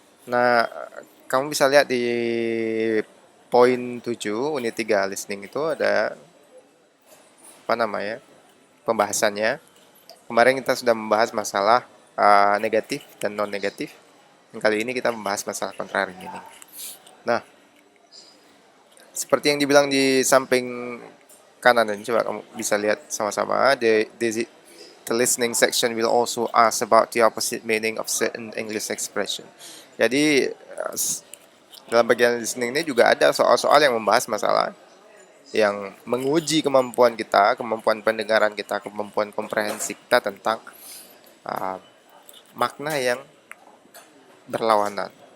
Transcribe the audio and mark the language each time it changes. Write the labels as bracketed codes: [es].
[id] Nah, kamu bisa lihat di poin 7 unit 3 listening itu ada apa namanya? Pembahasannya. Kemarin kita sudah membahas masalah negatif dan non negatif. Kali ini kita membahas masalah contrary meaning. Nah, seperti yang dibilang di samping kanan ini, coba kamu bisa lihat sama-sama. [en] The listening section will also ask about the opposite meaning of certain English expression. [id] Jadi dalam bagian listening ini juga ada soal-soal yang membahas masalah yang menguji kemampuan kita, kemampuan pendengaran kita, kemampuan komprehensi kita tentang uh, makna yang berlawanan.